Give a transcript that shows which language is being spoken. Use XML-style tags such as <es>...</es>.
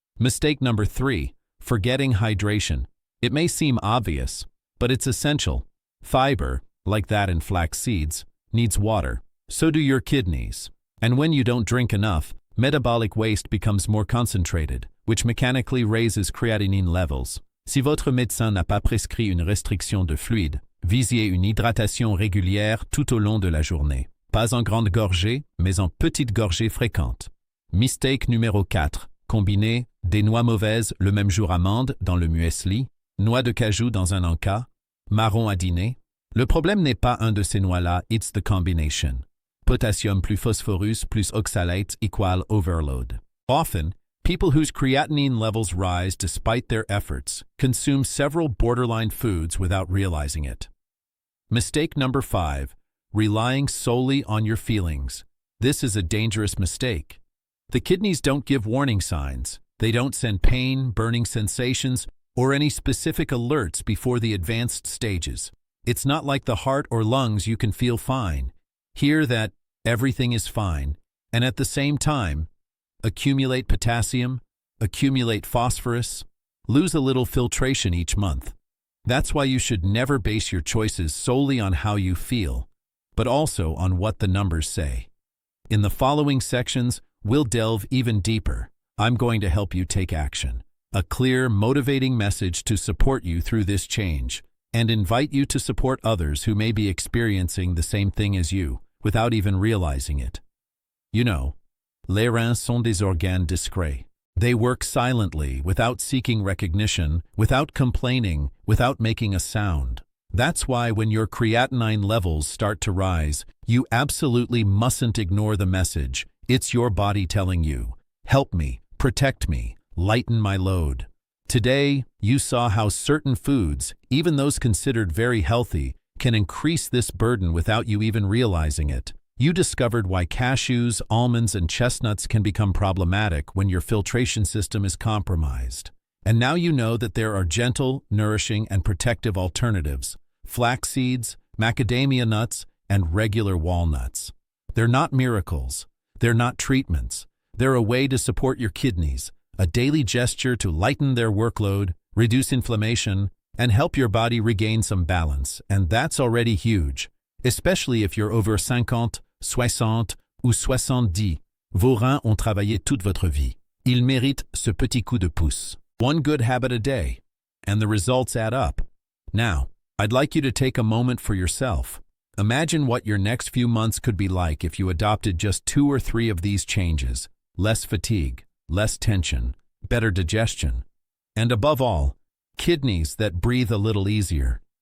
<en>Mistake number 3, forgetting hydration. It may seem obvious, but it's essential. Fiber, like that in flax seeds, needs water. So do your kidneys. And when you don't drink enough, metabolic waste becomes more concentrated, which mechanically raises creatinine levels.</en> <fr>Si votre médecin n'a pas prescrit une restriction de fluide, visez une hydratation régulière tout au long de la journée. Pas en grandes gorgées, mais en petites gorgées fréquentes.</fr> <en>Mistake</en> <fr>numéro 4. Combiner des noix mauvaises le même jour amandes dans le muesli, noix de cajou dans un encas, marron à dîner. Le problème n'est pas un de ces noix-là,</fr> <en>it's the combination. Potassium plus phosphorus plus oxalate equal overload. Often, people whose creatinine levels rise despite their efforts consume several borderline foods without realizing it. Mistake number 5. Relying solely on your feelings. This is a dangerous mistake. The kidneys don't give warning signs. They don't send pain, burning sensations, or any specific alerts before the advanced stages. It's not like the heart or lungs you can feel fine. Hear that everything is fine, and at the same time, accumulate potassium, accumulate phosphorus, lose a little filtration each month. That's why you should never base your choices solely on how you feel, but also on what the numbers say. In the following sections, we'll delve even deeper. I'm going to help you take action. A clear, motivating message to support you through this change, and invite you to support others who may be experiencing the same thing as you, without even realizing it. You know,</en> <fr>les reins sont des organes discrets.</fr> <en>They work silently, without seeking recognition, without complaining, without making a sound. That's why when your creatinine levels start to rise, you absolutely mustn't ignore the message. It's your body telling you, help me, protect me, lighten my load. Today, you saw how certain foods, even those considered very healthy, can increase this burden without you even realizing it. You discovered why cashews, almonds, and chestnuts can become problematic when your filtration system is compromised. And now you know that there are gentle, nourishing, and protective alternatives: flax seeds, macadamia nuts, and regular walnuts. They're not miracles. They're not treatments. They're a way to support your kidneys, a daily gesture to lighten their workload, reduce inflammation, and help your body regain some balance. And that's already huge, especially if you're over 50, 60</en> <fr>ou</fr> <en>70.</en> <fr>Vos reins ont travaillé toute votre vie. Ils méritent ce petit coup de pouce.</fr> <en>One good habit a day, and the results add up. Now, I'd like you to take a moment for yourself. Imagine what your next few months could be like if you adopted just 2 or 3 of these changes: less fatigue, less tension, better digestion, and above all, kidneys that breathe a little easier.</en>